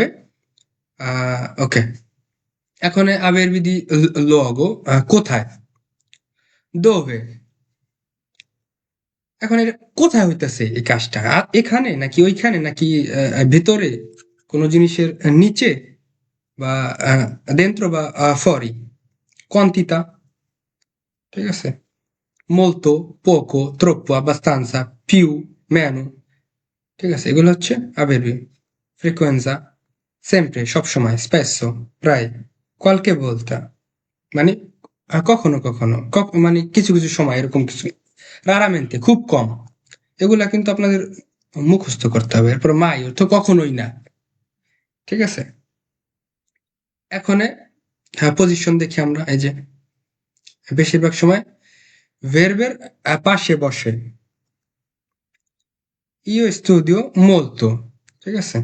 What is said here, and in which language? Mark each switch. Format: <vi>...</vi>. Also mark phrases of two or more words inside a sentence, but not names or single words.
<bn>ওকে, এখন</bn> <it>avverbi di luogo</it> <bn>কোথায়, দোভে, এখন এটা কোথায় হইতেছে এই কাজটা, এখানে নাকি ওইখানে নাকি ভিতরে কোনো জিনিসের নিচে বা dentro বা</bn> <it>fuori, quantità,</it> <bn>ঠিক আছে,</bn> <it>molto, poco, troppo, abbastanza, più, meno,</it> <bn>ঠিক আছে, এগুলো হচ্ছে আবেরবি।</bn> <it>frequenza, sempre, সবসময়, spesso, প্রায়, qualche volta,</it> <bn>মানে কখনো কখনো, মানে কিছু কিছু সময়, এরকম কিছু, raramente, খুব কম। এগুলা কিন্তু আপনাদের মুখস্থ করতে হবে। এরপর মাই অর্থ কখনোই না, ঠিক আছে। এখন হ্যাঁ, পজিশন দেখি আমরা, এই যে বেশিরভাগ সময় ভার্বের পাশে বসে,</bn> <it>io studio molto,</it> <bn>ঠিক আছে।</bn>